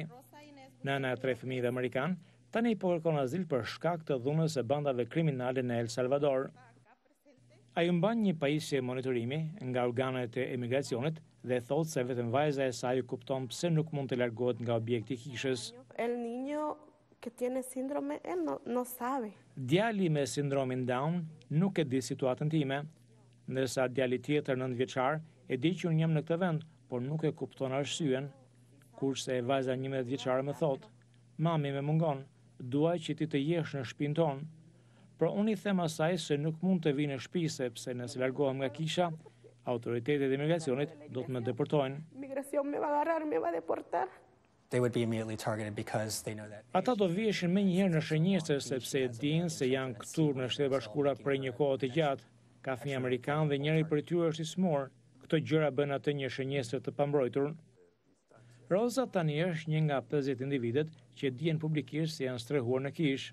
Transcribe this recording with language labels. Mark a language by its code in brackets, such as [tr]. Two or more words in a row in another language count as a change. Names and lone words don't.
[sq] Nëna e 3 fëmijëve amerikan tani po kërkon azil për shkak të dhunës së bandave kriminale në El Salvador. Ai mban një pajisje monitorimi nga organet e emigracionit dhe thotë se vetëm vajza e saj kupton pse nuk mund të largohet nga objekti i kishës. [es] El niño que tiene síndrome, él no sabe. [sq] Djali me sindromin Down nuk e di situatën time, ndërsa djali tjetër 9 vjeçar e di që unë jam në këtë vend, por nuk e kupton arsyeën, kurse vajza 11 vjeçare më thotë, mami më mungon, dua që ti të jesh në shtëpinë tonë. Por unë i them asaj se nuk mund të vi në shtëpi sepse nëse largohem nga kisha, autoritetet e imigracionit do të më deportojnë. [es] Migración me va a agarrar, me va a deportar. [en] They would be immediately targeted because they know that. [sq] Ata do viheshin më njëherë në shënjestër sepse dinë se janë këtu në Shtetet Bashkuara për një kohë të gjatë. Ka fëmijë amerikan dhe njëri prej tyre është i smur. Këto gjëra bën atë një shënjestër të pambrojtur. Rosa tani është një nga 50 individet që dihen publikisht se janë strehuar në kishë.